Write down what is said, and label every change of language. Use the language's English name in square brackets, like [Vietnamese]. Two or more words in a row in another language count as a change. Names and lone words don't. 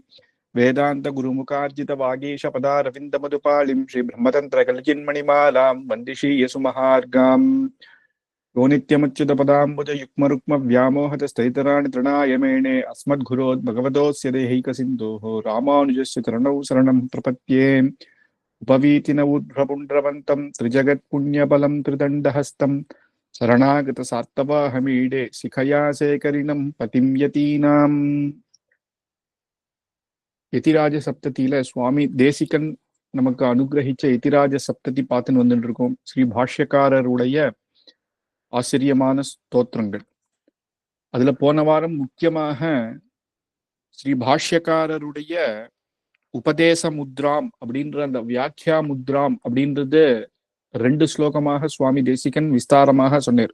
[Sanskrit] वेदान्तगुरुमुखार्जितवागीशपदारविन्दमधुपालिं श्रीब्रह्मतन्त्रकलचिन्मणिमालां वन्दिशीयसुमहार्गाम् यो नित्यमच्युतपदाम्बुजयुग्मरुक्मव्यामोहतस्थैतराणि तृणाय मेणे अस्मद्गुरोद्भगवतोऽस्य देहैकसिन्धोः रामानुजस्य चरणौ शरणं प्रपद्ये उपवीतिनवुद्भपुण्ड्रवन्तं त्रिजगत्पुण्यबलं त्रिदण्डहस्तं शरणागतसात्तवाहमीडे शिखया शेखरिणं पतिं यतीनाम् [Tamil] யதிராஜ சப்ததியில சுவாமி தேசிகன் நமக்கு அனுகிரகிச்ச யதிராஜ சப்ததி பார்த்துன்னு வந்துட்டு இருக்கோம். ஸ்ரீ பாஷ்யக்காரருடைய ஆச்சரியமான ஸ்தோத்திரங்கள். அதுல போன வாரம் முக்கியமாக ஸ்ரீ பாஷ்யக்காரருடைய உபதேச முத்ராம் அப்படின்ற அந்த வியாக்கியா முத்ராம் அப்படின்றது 2 ஸ்லோகமாக சுவாமி தேசிகன் விஸ்தாரமாக சொன்னார்.